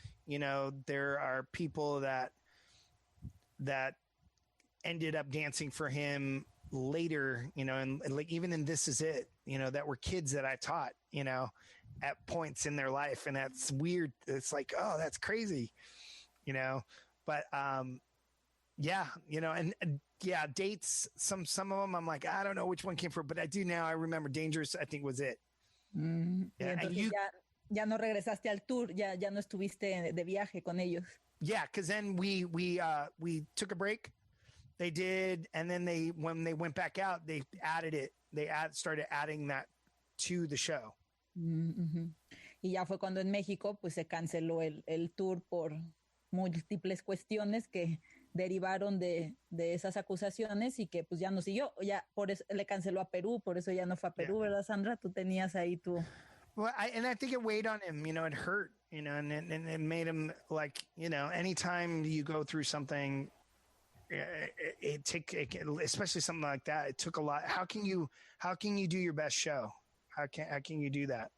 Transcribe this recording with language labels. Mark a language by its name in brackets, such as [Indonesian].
[English] There are people that ended up dancing for him later, and like even in This Is It, that were kids that I taught, at points in their life. And that's weird. It's like, oh, that's crazy, but, yeah, and yeah, dates, some of them, I'm like, I don't know which one came from, but I do now. I remember Dangerous, I think was it. [Spanish] Yeah, and ya no regresaste al tour, ya no estuviste de viaje con ellos. [English] Yeah, because then we took a break. They did, and then when they went back out, they added it. They started adding that to the show. [Spanish] Y ya fue cuando en México pues se canceló el tour por múltiples cuestiones que derivaron de esas acusaciones y que pues ya no siguió. Ya por eso le canceló a Perú, por eso ya no fue a Perú, ¿verdad, Sandra? Tú tenías ahí tu... [English] Well, I think it weighed on him, it hurt, and it made him like, anytime you go through something, especially something like that, it took a lot. How can you do your best show? How can you do that?